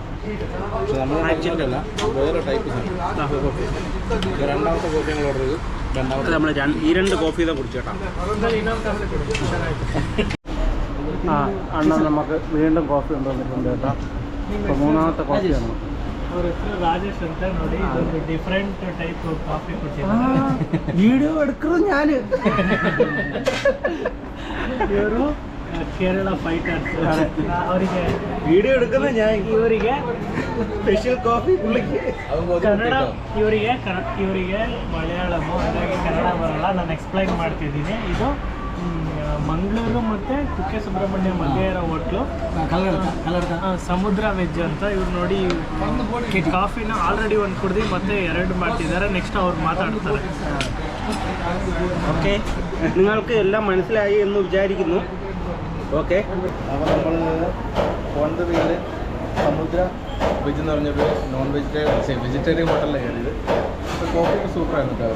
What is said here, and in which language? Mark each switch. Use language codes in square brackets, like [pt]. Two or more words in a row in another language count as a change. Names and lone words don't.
[ml] നമ്മളല്ല, വേറെ ടൈപ്പ് രണ്ടാമത്തെ കോഫി ഞങ്ങൾ ഓർഡർ ചെയ്തു. രണ്ടാമത്തെ നമ്മൾ ഈ രണ്ട് കോഫി ഇതാ കുടിച്ചു കേട്ടോ. ആ അണ്ണ നമുക്ക് വീണ്ടും കോഫി കൊണ്ടുവന്നിട്ടുണ്ട് കേട്ടോ. ഇപ്പോൾ മൂന്നാമത്തെ കോഫിയാണ്. [kn] ಅವ್ರ ಹೆಸರು ರಾಜೇಶ್ ಅಂತ. ನೋಡಿ, ಇದೊಂದು [en] different type coffee [kn] ಕೊಟ್ಟಿದ್ದಾರೆ. [ml] വീഡിയോ എടുക്കുന്നത് ഞാൻ. [kn] ಇವರು ಕೇರಳ ಫೈಟರ್ಸ್. ಅವರಿಗೆ [ml] വീഡിയോ എടുക്കുന്നത് ഞാൻ. [kn] ಇವರಿಗೆ [en] special coffee [ml] പുള്ളിക്ക്. [kn] ಕನ್ನಡ, ಇವರಿಗೆ ಮಲಯಾಳಮು, ಹಾಗಾಗಿ ಕನ್ನಡ ಬರಲ್ಲ. ನಾನು ಎಕ್ಸ್ಪ್ಲೈನ್ ಮಾಡ್ತಿದ್ದೀನಿ. ಇದು ಮಂಗಳೂರು ಮತ್ತು ಕುಕ್ಕೆ ಸುಬ್ರಹ್ಮಣ್ಯ ಮಧ್ಯೆ ಇರೋ ಹೋಟ್ಲು ಸಮುದ್ರ ವೆಜ್ ಅಂತ. ಇವ್ರು ನೋಡಿ, ಕಾಫಿನ ಆಲ್ರೆಡಿ ಒಂದು ಕುಡ್ದು ಮತ್ತೆ 2 ಮಾಡ್ತಿದ್ದಾರೆ. ನೆಕ್ಸ್ಟ್ ಅವ್ರು ಮಾತಾಡ್ತಾರೆ. [ml] ഓക്കെ, നിങ്ങൾക്ക് എല്ലാം മനസ്സിലായി എന്ന് വിചാരിക്കുന്നു. ഓക്കെ, അപ്പോൾ നമ്മൾ പോകുന്നത് പേര് സമുദ്ര വെജ് എന്ന് പറഞ്ഞൊരു [en] non vegetarian [ml] ഹോട്ടലിലാണ് കയറിയത്. അപ്പോൾ കോഫിയൊക്കെ സൂപ്പറായിരുന്നു കേട്ടോ.